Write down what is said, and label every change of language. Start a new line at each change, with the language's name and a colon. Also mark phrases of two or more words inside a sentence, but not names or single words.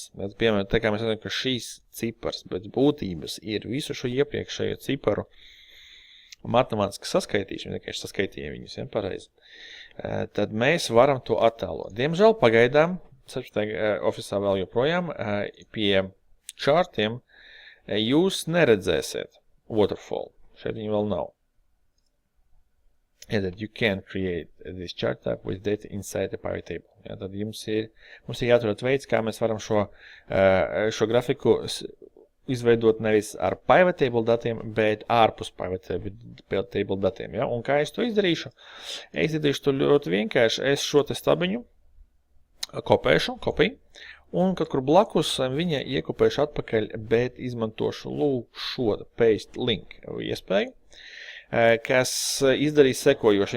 Latvian: Piemēram, tā kā mēs redzam, ka šīs cipars pēc būtības ir visu šo iepriekšējo ciparu matemātiski saskaitīšana, vienkārši saskaitījām viņus, ja, pareizi. Tad mēs varam to attēlot. Diemžēl pagaidām, Office'ā vēl joprojām, pie čārtiem jūs neredzēsiet waterfall. Šeit viņi vēl nav.
English: Yeah, that you can create this chart type with data inside the pivot table.
Latvian: Ja, tad mums ir jāatrod veids, kā mēs varam šo grafiku izveidot nevis ar
English: pivot table
Latvian: datiem, bet ārpus
English: pivot table
Latvian: datiem. Ja? Un kā es to izdarīšu? Es izdarīšu to ļoti vienkārši. Es šo te stabiņu kopēšu, un kaut kur blakus viņa iekopēšu atpakaļ, bet izmantošu lūk šo
English: paste link
Latvian: iespēju, kas izdarīs sekojoši.